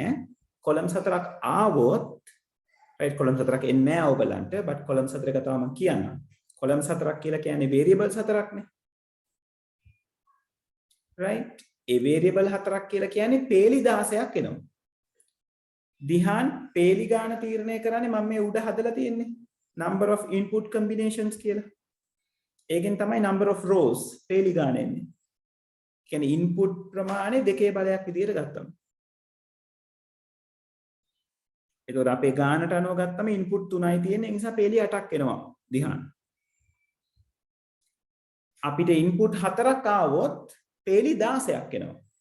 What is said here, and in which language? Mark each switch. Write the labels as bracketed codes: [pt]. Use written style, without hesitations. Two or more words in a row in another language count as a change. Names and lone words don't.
[si] කොලම්ස් 4ක් ආවොත් right, කොලම්ස් 4ක් එන්නේ නැහැ ඔයගලන්ට, but කොලම්ස් 4 එක තමයි මම කියන්නම්. කොලම්ස් 4ක් කියලා කියන්නේ variables 4ක්නේ. right. ඒ variable 4ක් කියලා කියන්නේ පේලි 16ක් එනවා. ධ්‍යාන පේලි ගාන තීරණය කරන්නේ මම මේ උඩ හදලා තියෙන්නේ [en] number of input combinations [si] කියලා. ඒකෙන් තමයි [en] number of rows [si] පේලි ගාන එන්නේ. කියන්නේ input ප්‍රමාණය දෙකේ බලයක් විදියට ගත්තම. ඒතකොට අපේ ගානට අනුව ගත්තම input 3යි තියෙන්නේ. ඒ නිසා පේලි 8ක් එනවා ධ්‍යාන. අපිට input 4ක් ආවොත් පේලි 16ක් එනවා.